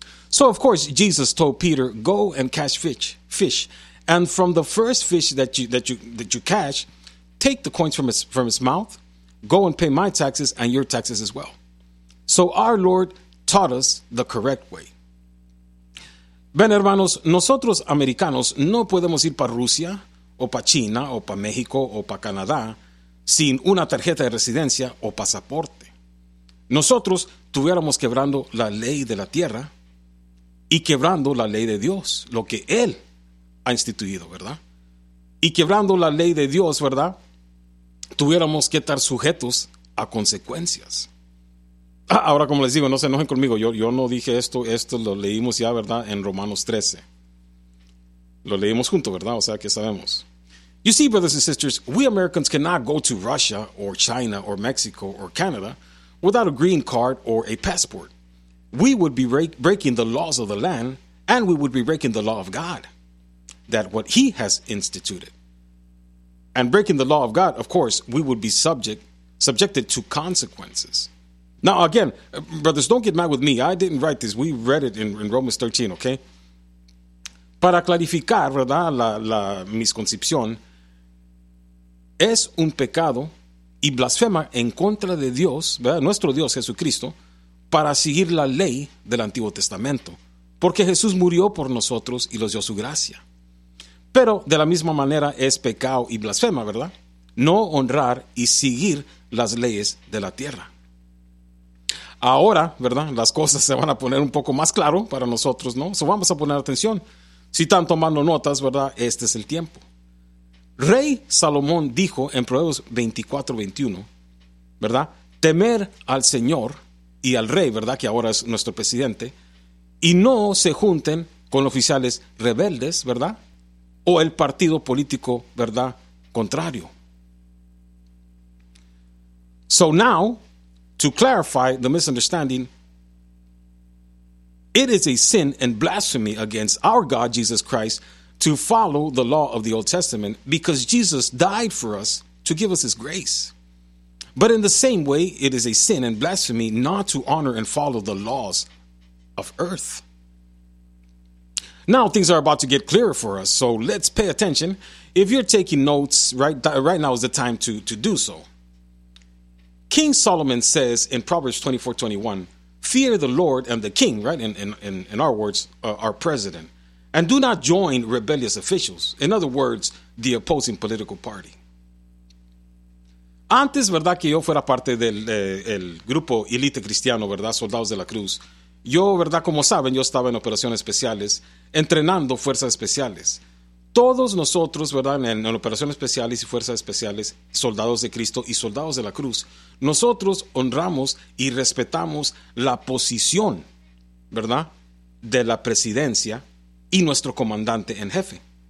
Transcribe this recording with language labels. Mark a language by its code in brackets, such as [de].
[en] So, of course, Jesus told Peter, go and catch fish. And from the first fish that you catch, take the coins from his mouth. Go and pay my taxes and your taxes as well. So our Lord taught us the correct way. [es] Ven, hermanos, nosotros americanos no podemos ir para Rusia o para China o para México o para Canadá sin una tarjeta de residencia o pasaporte. Nosotros tuviéramos quebrando la ley de la tierra y quebrando la ley de Dios, lo que Él ha instituido, ¿verdad? Y quebrando la ley de Dios, ¿verdad?, tuviéramos que estar sujetos a consecuencias. Ahora, como les digo, no se enojen conmigo, yo no dije esto, esto lo leímos ya, ¿verdad?, en Romanos 13. Lo leímos junto, ¿verdad? O sea, que sabemos. [en] You see, brothers and sisters, we Americans cannot go to Russia or China or Mexico or Canada without a green card or a passport. We would be breaking the laws of the land, and we would be breaking the law of God, that what he has instituted. And breaking the law of God, of course, we would be subjected to consequences. Now, again, brothers, don't get mad with me. I didn't write this. We read it in Romans 13, okay? [es] Para clarificar, ¿verdad?, la misconcepción, es un pecado y blasfema en contra de Dios, ¿verdad?, nuestro Dios Jesucristo, para seguir la ley del Antiguo Testamento, porque Jesús murió por nosotros y nos dio su gracia. Pero de la misma manera es pecado y blasfema, ¿verdad?, no honrar y seguir las leyes de la tierra. Ahora, ¿verdad?, las cosas se van a poner un poco más claro para nosotros, ¿no? So vamos a poner atención. Si están tomando notas, ¿verdad?, este es el tiempo. Rey Salomón dijo en Proverbios 24, 21, ¿verdad?, temer al Señor y al Rey, ¿verdad?, que ahora es nuestro presidente, y no se junten con oficiales rebeldes, ¿verdad?, o el partido político, ¿verdad?, contrario. [en] So now, to clarify the misunderstanding, it is a sin and blasphemy against our God, Jesus Christ, to follow the law of the Old Testament, because Jesus died for us to give us his grace. But in the same way, it is a sin and blasphemy not to honor and follow the laws of earth. Now things are about to get clearer for us, so let's pay attention. If you're taking notes, right now is the time to do so. King Solomon says in Proverbs 24:21, fear the Lord and the king, right? In our words, our president. And do not join rebellious officials. In other words, the opposing political party. [es] Antes, verdad, que yo fuera parte del el grupo Elite Cristiano, verdad, Soldados de la Cruz. Yo, verdad, como saben, yo estaba en operaciones especiales, entrenando fuerzas especiales. Todos nosotros, verdad, en operaciones especiales y fuerzas especiales, soldados de Cristo y soldados de la cruz, nosotros honramos y respetamos la posición, verdad, de la presidencia y nuestro comandante en jefe.